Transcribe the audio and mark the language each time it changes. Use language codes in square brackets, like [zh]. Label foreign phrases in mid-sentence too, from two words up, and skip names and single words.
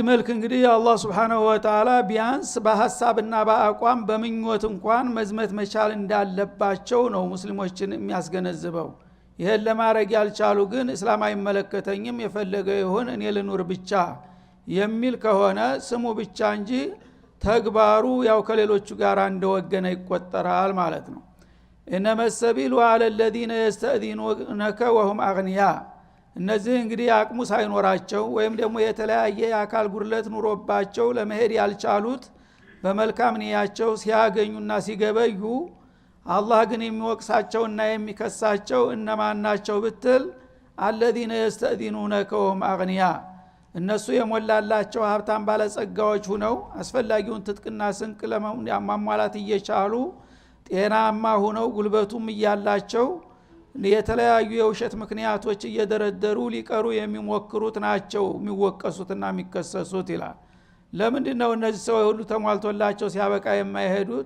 [am] መልክ እንግዲህ አላህ [ar] سبحانه وتعالى [am] ቢያንስ በሐሳብና በአቋም በምኞት እንኳን መዝመት መቻል እንዳለባቸው ነው ሙስሊሞችን የሚያስገነዝበው። ይሄን ለማድረግ ያልቻሉ ግን እስላም አይመለከተኝም የፈለገ ይሁን እኔ ልኑር ብቻ የሚል ከሆነ ስሙ ብቻ እንጂ ተግባሩ ያው ከሌሎቹ ጋር እንደወገነ ይቆጠራል ማለት ነው። [ar] إنما السبيل على الذين يستأذنونك وهم أغنياء [am] እነዚህ እንግዲህ አቅሙ ሳይኖራቸው ወይም ደግሞ የተለያየ የአካል ጉድለት ኑሮባቸው ለመሄድ ያልቻሉት በመልካም ንያቸው ሲያገኙና ሲገበዩ አላህ ግን የሚወቅሳቸውና የሚከሳቸው እነማን ናቸው ብትል [ar] الذين يستأذنونك وهم أغنياء [am] እነሱ የሞላላቸው ሀብታም ባለጸጋዎች ሆነው አስፈላጊውን ትጥቅና ስንቅ ለማሟላት እየቻሉ ጤናማ ሆነው ጉልበቱም እያላቸው የተለያዩ የውሸት ምክንያቶች እየደረደሩ ሊቀሩ የሚሞክሩት ናቸው የሚወቀሱትና የሚከሰሱት ይላል። ለምንድነው እነዚህ ሰው ሁሉ ተሟልቶላቸው ሲያበቃ የማይሄዱት?